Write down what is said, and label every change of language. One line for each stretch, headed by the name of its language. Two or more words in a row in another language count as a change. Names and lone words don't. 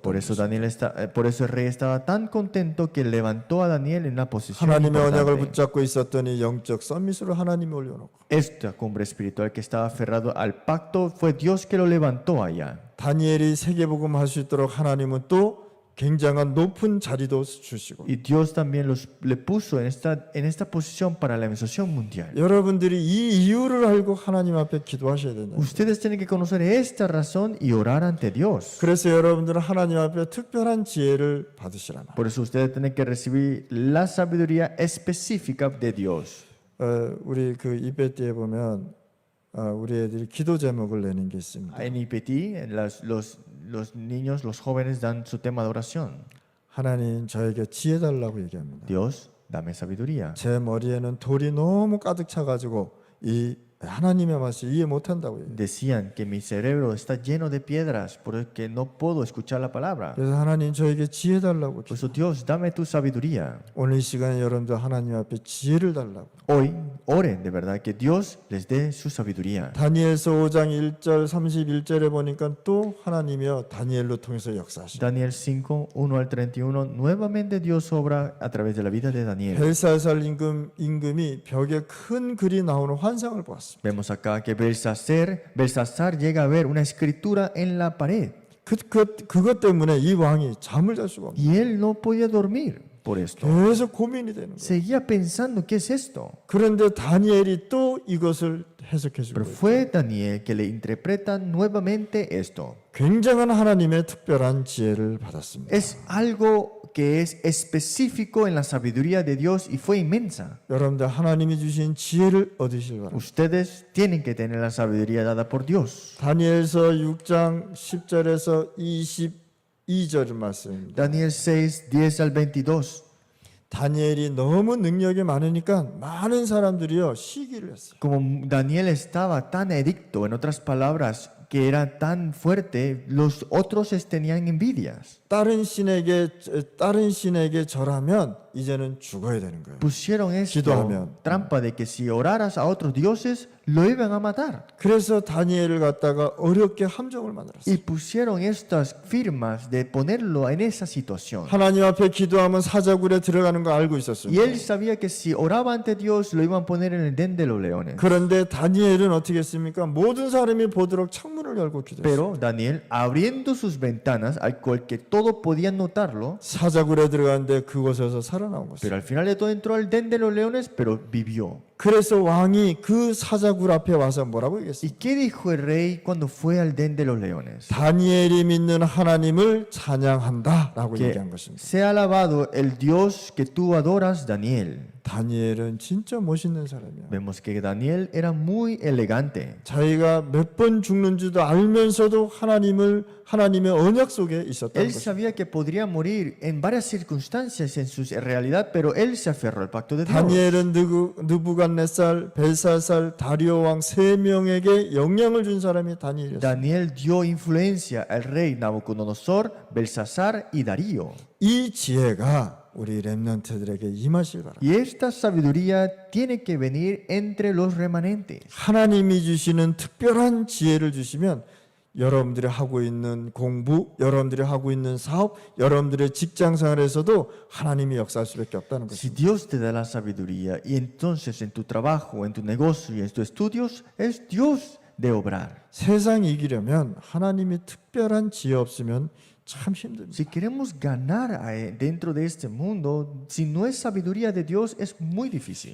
Spanish: Por eso por eso el rey estaba tan contento que levantó a Daniel en una posición
Korean: 하나님의 언약을
Spanish: importante.
Korean: 붙잡고 있었던 이 영적 썸밋으로 하나님이 올려놓고
Spanish: Esta cumbre espiritual que estaba aferrado al pacto fue Dios que lo levantó allá.
Korean: 다니엘이 세계복음 할 수 있도록 하나님은 또 굉장한 높은 자리도 주시고
Spanish: Y Dios también le puso en esta posición para la administración mundial.
Korean: 여러분들이 이 이유를 알고 하나님 앞에 기도하셔야 된다.
Spanish: Ustedes tienen que conocer esta razón y orar ante Dios.
Korean: 그래서 여러분들은 하나님 앞에 특별한 지혜를 받으시라 말.
Spanish: Por eso ustedes tienen que recibir la sabiduría específica de Dios.
Korean: 우리 그 이베티에 보면 우리 애들이 기도 제목을 내는 게 있습니다.
Spanish: En IPT, los niños, los jóvenes dan su tema de oración.
Korean: 하나님 저에게 지혜 달라고 얘기합니다.
Spanish: Dios, dame sabiduría.
Korean: 제 머리에는 돌이 너무 가득 차가지고 이 하나님의 말씀 이해 못한다고 얘기해요.
Spanish: Decían que mi cerebro está lleno de piedras porque no puedo escuchar la palabra.
Korean: 그래서 하나님 저에게 지혜 달라고.
Spanish: Por eso Dios, dame tu sabiduría.
Korean: 오늘 이 시간에 여러분들 하나님 앞에 지혜를 달라고.
Spanish: Hoy oren de verdad que Dios les dé su sabiduría.
Korean: 다니엘서 5장 1절 31절에 보니까 또 하나님이여 다니엘로 통해서 역사하시고
Spanish: Daniel 5, 1 al 31, nuevamente Dios obra a través de la vida de Daniel.
Korean: 벨사살 임금이 벽에 큰 글이 나오는 환상을 보았습니다.
Spanish: Vemos acá que Belsasar llega a ver una escritura en la pared
Korean: 그것 때문에 이 왕이 잠을 잘 수가 없어요.
Spanish: y él no podía dormir por esto.
Korean: 계속 고민이 되는 거예요.
Spanish: Seguía pensando, ¿qué es esto?
Korean: 그런데 다니엘이 또 이것을 해석해 주고
Spanish: Pero fue Daniel que le interpreta nuevamente esto.
Korean: 굉장한 하나님의 특별한 지혜를 받았습니다.
Spanish: Es algo que es específico en la sabiduría de Dios y fue inmensa.
Korean: 여러분들 하나님이 주신 지혜를 얻으실 바랍니다.
Spanish: Ustedes tienen que tener la sabiduría dada por Dios.
Korean: 다니엘서 6장 10절에서 22절 말씀입니다.
Spanish: Daniel 6, 10 al 22.
Korean: 다니엘이 너무 능력이 많으니까 많은 사람들이요 시기를 했어요.
Spanish: Como Daniel estaba tan edicto, en otras palabras, que era tan fuerte, los otros tenían envidias.
Korean: 다른 신에게 절하면 이제는 죽어야 되는 거예요.
Spanish: Pusieron esto,
Korean: 기도하면.
Spanish: trampa de que si oraras a otros dioses, lo iban a matar.
Korean: 그래서 다니엘을 갖다가 어렵게 함정을 만들었어요.
Spanish: Y pusieron estas firmas de ponerlo en esa situación.
Korean: 하나님 앞에 기도하면 사자굴에 들어가는 거 알고 있었어요.
Spanish: Y él sabía que si oraba ante Dios, lo iban a poner en el den de los leones.
Korean: 그런데 다니엘은 어떻게 했습니까? 모든 사람이 보도록 창문을 열고 기도했어요.
Spanish: Pero Daniel, abriendo sus ventanas, al cual que todos podían notarlo,
Korean: 사자굴에 들어갔는데 그곳에서 살아나온 것이에요.
Spanish: pero al final de todo entró al den de los leones, pero vivió.
Korean: 그래서 왕이 그 사자굴 앞에 와서 뭐라고 얘기했어요?
Spanish: ¿Y qué dijo el rey cuando fue al den de los leones?
Korean: 다니엘이 믿는 하나님을 찬양한다라고
Spanish: Que
Korean: 얘기한 것입니다.
Spanish: sea alabado el Dios que tú adoras, Daniel.
Korean: 다니엘은 진짜 멋있는 사람이야.
Spanish: Vemos que Daniel era muy elegante.
Korean: 자기가 몇 번 죽는지도 알면서도 하나님의 언약 속에 있었다는
Spanish: Él
Korean: 것입니다.
Spanish: sabía que podría morir en varias circunstancias en su realidad, pero él se aferró al pacto de Dios.
Korean: 다니엘은 느부갓네살, 벨사살, 다리오 왕 세 명에게 영향을 준 사람이 다니엘이었어요.
Spanish: Daniel dio influencia al rey Nabucodonosor, Belsasar y Darío.
Korean: 이 지혜가 우리 렘넌트들에게 임하실 바랍니다.
Spanish: Y esta sabiduría tiene que venir entre los remanentes.
Korean: 하나님이 주시는 특별한 지혜를 주시면 여러분들이 하고 있는 공부, 여러분들이 하고 있는 사업, 여러분들의 직장 생활에서도 하나님이 역사할 수밖에 없다는
Spanish: Si
Korean: 것입니다.
Spanish: Dios te da la sabiduría y entonces en tu trabajo, en tu negocio y en tus estudios, es Dios de obrar.
Korean: 세상 이기려면 하나님이 특별한 지혜 없으면 참 힘듭니다.
Spanish: Si queremos ganar dentro de este mundo, si no es sabiduría de Dios, es muy difícil.